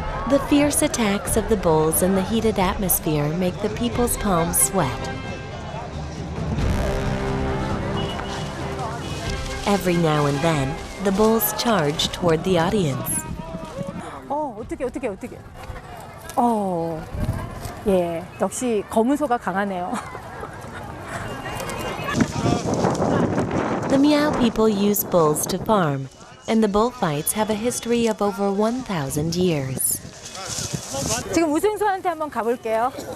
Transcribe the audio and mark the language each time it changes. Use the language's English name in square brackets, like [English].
[English] The fierce attacks of the bulls in the heated atmosphere make the people's palms sweat. Every now and then, the bulls charge toward the audience. [Korean] 어떻게. 예, 역시 검은 소가 강하네요. [English] The Miao people use bulls to farm, and the bullfights have a history of over 1,000 years. [Korean] 지금 우승소한테 한번 가볼게요.